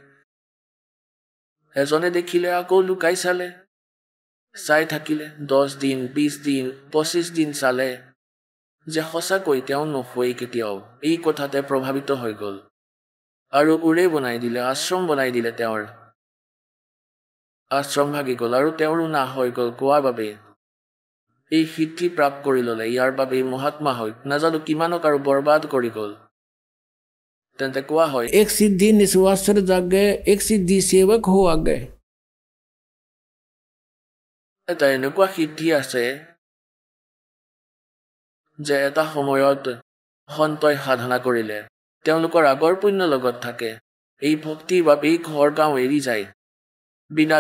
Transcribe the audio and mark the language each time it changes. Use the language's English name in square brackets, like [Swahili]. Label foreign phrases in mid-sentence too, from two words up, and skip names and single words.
[Assamese] এজনে দেখিলে আকৌ লুকাই চালে চাই থাকিলে 10 দিন 20 দিন 25 দিন চালে যে সঁচাকৈ তেওঁ নুশুৱেই কেতিয়াও এই কথাতে প্ৰভাৱিত হৈ গ'ল আৰু উৰে বনাই দিলে আশ্ৰম বনাই দিলে তেওঁৰ আশ্ৰম ভাগি গ'ল আৰু তেওঁৰো না হৈ গ'ল কোৱাৰ বাবে এই সিদ্ধি প্ৰাপ্ত কৰি ল'লে ইয়াৰ বাবে মহাত্মা হৈ নাজানো কিমানক আৰু বৰবাদ কৰি গ'ল তেন্তে কোৱা হয় [Hindi] एक सिद्धि निस्वासर जागे एक सिद्धि सेवक हो आगे [Assamese] এটা এনেকুৱা সিদ্ধি আছে যে এটা সময়ত সন্তই সাধনা কৰিলে তেওঁলোকৰ আগৰ পুণ্য লগত থাকে এই ভক্তিৰ বাবেই ঘৰ গাঁও এৰি যায় বিনা